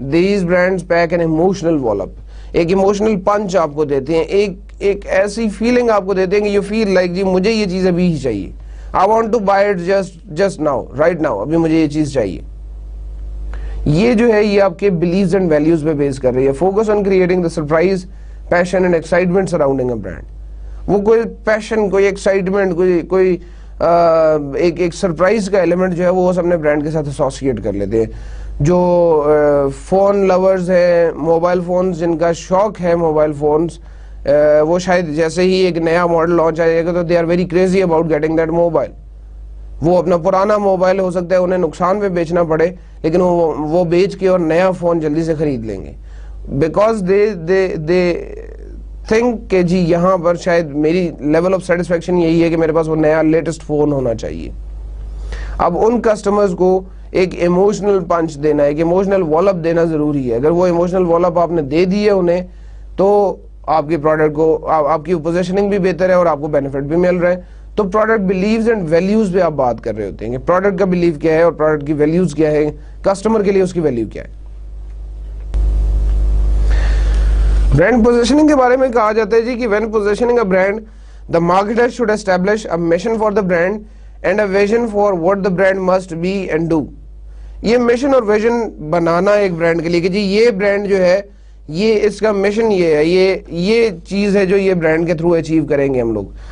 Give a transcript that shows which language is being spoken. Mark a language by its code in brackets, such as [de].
[en] these brands pack an emotional wallop, [ur] ایک emotional پنچ آپ کو دیتے ہیں, ایک ایسی فیلنگ آپ کو دیتے ہیں کہ [en] you feel like [ur] جی مجھے یہ چیز ابھی ہی چاہیے, [en] I want to buy it just now, right now, [ur] ابھی مجھے یہ چیز چاہیے. یہ جو ہے یہ آپ کے beliefs and values پہ بیس کر رہی ہے. [en] Focus on creating the surprise, passion and excitement surrounding a brand. [ur] وہ کوئی پیشن, کوئی ایکسائٹمنٹ, کوئی ایک سرپرائز کا ایلیمنٹ جو ہے وہ اپنے برانڈ کے ساتھ ایسوسیٹ کر لیتے ہیں. جو فون لورز ہیں, موبائل فونز جن کا شوق ہے موبائل فونز, وہ شاید جیسے ہی ایک نیا ماڈل لانچ آئے گا تو [en] They are very crazy about getting that mobile. [ur] وہ اپنا پرانا موبائل ہو سکتا ہے انہیں نقصان پہ بیچنا پڑے, لیکن وہ بیچ کے اور نیا فون جلدی سے خرید لیں گے, [en] because they think [ur] کہ جی یہاں پر شاید میری لیول آف سیٹسفیکشن یہی ہے کہ میرے پاس وہ نیا لیٹسٹ فون ہونا چاہیے. اب ان کسٹمرز کو ایک ایموشنل پنچ دینا ہے, ایک ایموشنل وال اپ دینا ضروری ہے. اگر وہ ایموشنل وال اپ آپ نے دے دی ہے انہیں تو آپ کے پروڈکٹ کو آپ کی پوزیشننگ بھی بہتر ہے اور آپ کو بینیفٹ بھی مل رہا ہے. تو پروڈکٹ بلیوز اینڈ ویلیوز پہ آپ بات کر رہے ہوتے ہیں کہ پروڈکٹ کا بلیو کیا ہے اور پروڈکٹ کی ویلیوز کیا ہے, کسٹمر کے لیے اس کی ویلیو کیا ہے. برانڈ پوزیشننگ کے بارے میں کہا جاتا ہے جی کہ [en] When positioning a brand the marketer should establish a mission for the brand and a vision for what the brand must be and do. [ur] یہ مشن اور ویژن بنانا ایک برانڈ کے لیے کہ جی یہ برانڈ جو ہے یہ اس کا مشن یہ ہے, یہ چیز ہے جو یہ برانڈ کے تھرو اچیو کریں گے ہم لوگ.